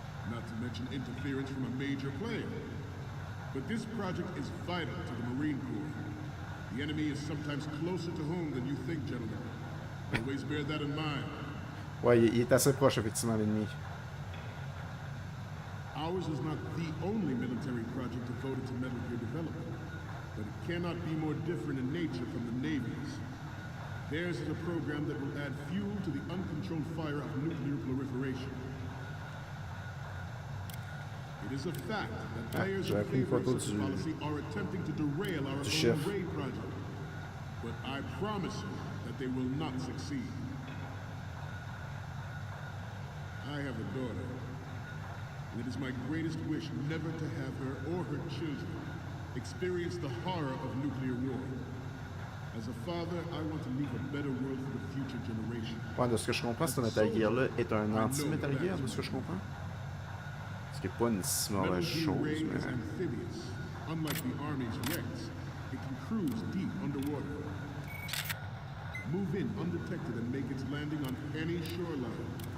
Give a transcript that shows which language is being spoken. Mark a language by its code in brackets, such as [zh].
[en] Not to mention interference from a major player. But this project is vital to the Marine Corps. The enemy is sometimes closer to home than you think, gentlemen. Always bear that in mind. [fr] Ouais, il est assez proche, effectivement, l'ennemi. [en] Ours is not the only military project devoted to Metal Gear development, but it cannot be more different in nature from the Navy's. Theirs is a program that will add fuel to the uncontrolled fire of nuclear proliferation. It is a fact that players in favor of such policy are attempting to derail our own RAID project, but I promise you that they will not succeed. I have a daughter, and it is my greatest wish never to have her or her children experience the horror of nuclear war. As a father, I want to leave a better world for the future generation. [fr] Ouais, de ce que je comprends, ce Metal Gear-là est un anti-Metal Gear, de ce que je comprends. Ce qui n'est pas une si mauvaise chose, mais... [en] amphibious. Unlike the Army's REX, it can cruise deep underwater. Move in undetected and make its landing on any shoreline.